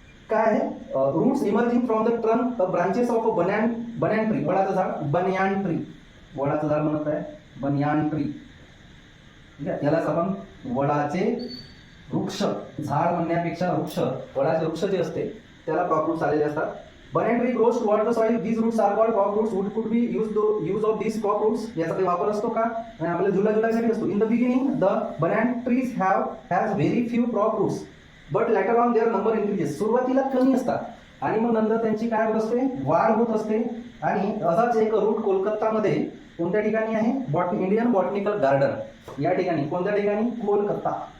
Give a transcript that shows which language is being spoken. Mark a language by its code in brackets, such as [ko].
[mr] काय आहे, [en] roots emerging from the trunk branches of banyan tree, [mr] वडाचं झाड, [en] banyan tree, [mr] वडाचं झाड म्हणत आहे [en] Banyan tree. [mr] ठीक आहे, यालाच आपण वडाचे वृक्ष, झाड म्हणण्यापेक्षा वृक्ष, वडाचे वृक्ष जे असते त्याला क्रॉप रूट्स आलेले असतात. [en] Banyan tree grows towards the soil. These roots are called crop roots. Wood could be use of these crop roots. [mr] याचा काही वापर असतो का? आपल्याला जुळण्यासाठी असतो. [en] In the beginning, the banyan trees has very few crop roots, but later on their number increases. [mr] सुरुवातीला कमी असतात आणि मग नंतर त्यांची काय होत असते, वाढ होत असते. आणि असाच एक रूट कोलकातामध्ये कोणत्या ठिकाणी आहे, इंडियन बॉटनिकल गार्डन या ठिकाणी, कोणत्या ठिकाणी, कोलकाता,